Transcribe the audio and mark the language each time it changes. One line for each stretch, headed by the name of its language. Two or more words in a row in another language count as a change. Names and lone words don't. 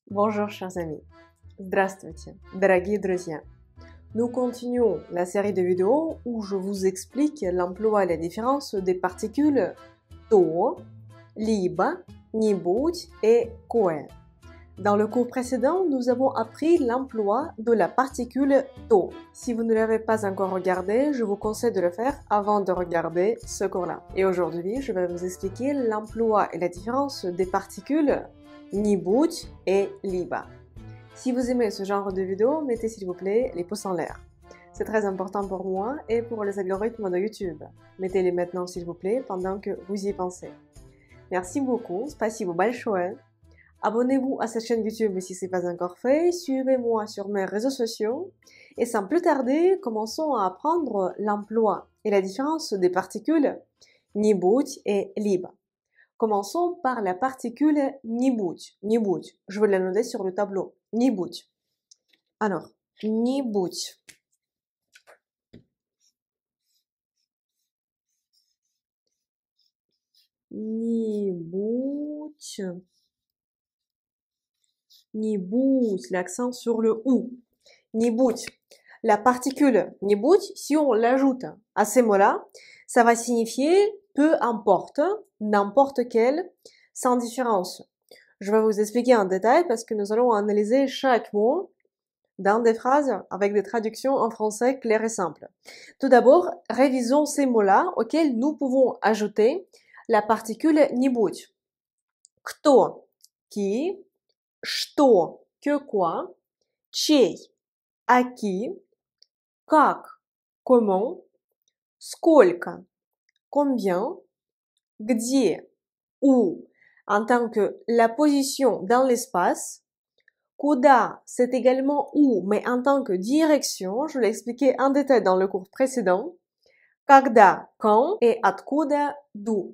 French: Bonjour chers amis.
Russian: Здравствуйте, дорогие друзья.
French: Nous continuons la série de vidéos où je vous explique l'emploi et la différence des particules
Russian: то, либо, нибудь
French: et кое. Dans le cours précédent, nous avons appris l'emploi de la particule то. Si vous ne l'avez pas encore regardé, je vous conseille de le faire avant de regarder ce cours-là. Et aujourd'hui, je vais vous expliquer l'emploi et la différence des particules нибудь et либо. Si vous aimez ce genre de vidéo, mettez s'il vous plaît les pouces en l'air. C'est très important pour moi et pour les algorithmes de YouTube. Mettez-les maintenant s'il vous plaît pendant que vous y pensez. Merci beaucoup,
Russian: спасибо большое.
French: Abonnez-vous à cette chaîne YouTube si ce n'est pas encore fait, suivez-moi sur mes réseaux sociaux et sans plus tarder, commençons à apprendre l'emploi et la différence des particules нибудь et либо. Commençons par la particule
Russian: нибудь. Нибудь.
French: Je vais la noter sur le tableau.
Russian: нибудь. Alors, нибудь. нибудь. Нибудь,
French: l'accent sur le ou. Нибудь. La particule нибудь, si on l'ajoute à ces mots-là, ça va signifier peu importe, n'importe quel, sans différence. Je vais vous expliquer en détail parce que nous allons analyser chaque mot dans des phrases avec des traductions en français claires et simples. Tout d'abord, révisons ces mots-là auxquels nous pouvons ajouter la particule нибудь. Кто, qui, что, que quoi, чей, à qui, как, comment, сколько, combien, где, où, en tant que la position dans l'espace, куда, c'est également où, mais en tant que direction, je l'ai expliqué en détail dans le cours précédent, когда, quand, et откуда, d'où.